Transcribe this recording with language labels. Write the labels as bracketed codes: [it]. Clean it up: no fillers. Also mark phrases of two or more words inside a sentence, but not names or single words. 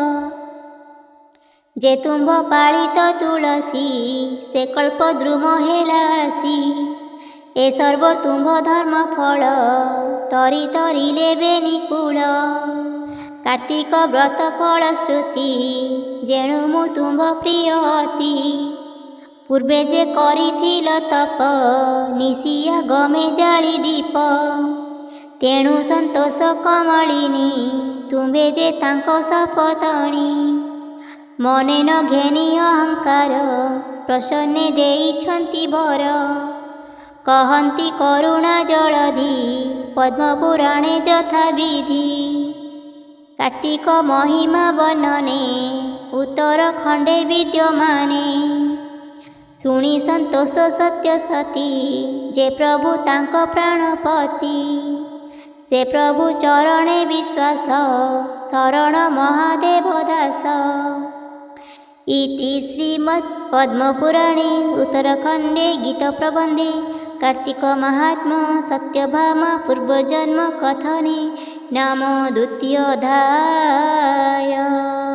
[or] ଜେ ତୁମ୍ଭ ପାଳିତ ତୁଳସୀ ସେ କଳ୍ପ ଦ୍ରୁମ ହେଲାସୀ ଏ ସର୍ବ ତୁମ୍ଭ ଧର୍ମ ଫଳ ତରୀ ତରୀ ଲେବେ ନିକୂଳ କାର୍ତ୍ତିକ ବ୍ରତ ଫଳ ଶ୍ରୁତି ଜେଣୁ ମୁ ତୁମ୍ଭ ପ୍ରିୟ ଅତି ପୂର୍ବେ ଜେ କରିଥିଲ ତପ ନିଶିୟା ଗମେ ଜାଳୀ ଦୀପ ତେଣୁ ସନ୍ତୋଷ କମଳିନୀ ତୁମ୍ହେ ଜେ ତାଙ୍କୋ ସପତଣୀ ମନେ ନ ଘେନୀ ଅହଙ୍କାର ପ୍ରସନ୍ନେ ଦେଇଛନ୍ତି ବର କହନ୍ତି କରୁଣା ଜଲଧି ପଦ୍ମପୁରାଣେ ଯଥା ବିଧି କାର୍ତ୍ତିକ ମହିମା ବର୍ଣ୍ଣନେ ଉତ୍ତରଖଣ୍ଡେ ବିଦ୍ୟମାନେ ଶୁଣୀ ସନ୍ତୋଷ ସତ୍ୟ ସତୀ ଜେ ପ୍ରଭୁ ତାଙ୍କୋ ପ୍ରାଣପତି ସେ ପ୍ରଭୁ ଚରଣେ ବିଶ୍ୱାସ ଶରଣ ମହାଦେବ ଦାସ [sa] इति श्रीमद् पद्मपुराणे उत्तरखंडे गीत प्रबंधे कार्तिक महात्मा सत्यभामा पूर्वजन्म कथने नाम द्वितीयोऽध्याय।